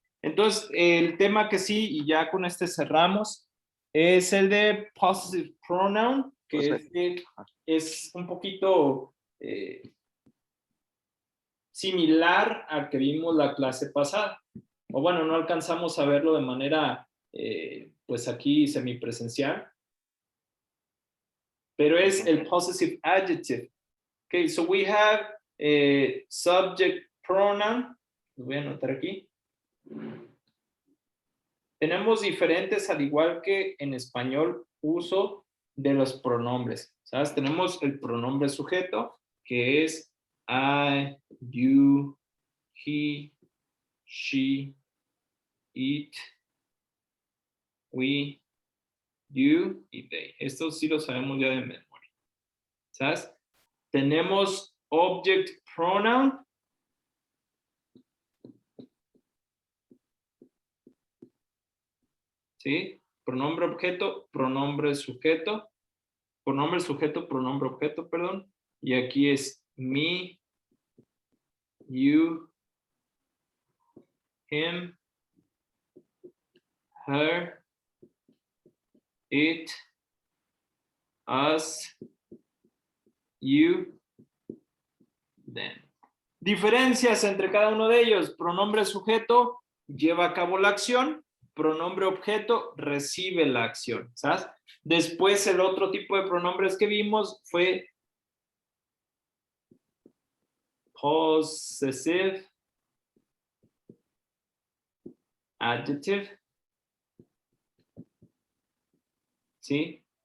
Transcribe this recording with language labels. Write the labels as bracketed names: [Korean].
[Spanish] Entonces, el tema que sí, y ya con este cerramos, es el de possessive pronoun, que es un poquito similar al que vimos la clase pasada. O bueno, no alcanzamos a verlo de manera, pues aquí semipresencial, pero es el possessive adjective. [English] Okay, so we have subject pronoun. [Spanish] Lo voy a anotar aquí. Tenemos diferentes, al igual que en español, uso de los pronombres. ¿Sabes? Tenemos el pronombre sujeto, que es [English] I, you, he, she, it, we, you [Spanish] y they. Estos sí los sabemos ya de memoria. ¿Sabes? Tenemos object pronoun. ¿Sí? Pronombre objeto, pronombre sujeto, pronombre objeto, perdón. Y aquí es [English] me, you, him, her, it, us, you, them. [Spanish] Diferencias entre cada uno de ellos. Pronombre sujeto lleva a cabo la acción, pronombre objeto recibe la acción, ¿sabes? Después el otro tipo de pronombres que vimos fue possessive adjective, ¿sí?